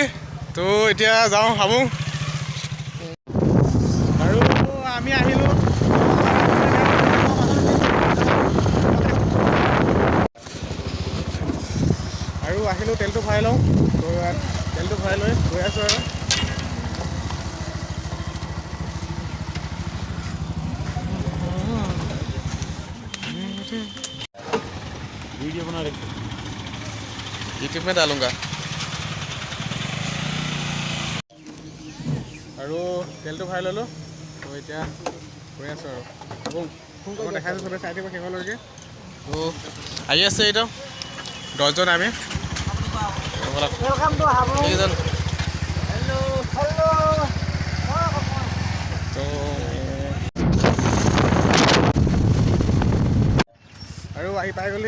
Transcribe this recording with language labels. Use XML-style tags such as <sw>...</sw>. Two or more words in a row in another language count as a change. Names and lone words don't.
<as>তো এতিয়া যাওঁ হাবুং। আৰু আমি আহিলোঁ তেলটো ভৰাই লওঁ। তো তেলটো ভৰাই লৈ গৈ আছোঁ আৰু</as> <hi>वीडियो बना रहे यूट्यूब में डालूंगा।</hi> <as>আৰু তেলটো ভৰাই ল'লোঁ। তো এতিয়া গৈ আছোঁ আৰু হাবুং। মই দেখাইছোঁ চবে চাই থাকিব শেষলৈকে। তো আহি আছে এইটো 10জন আমি। কেইজন তো আৰু আহি পাই গ'লি।</as>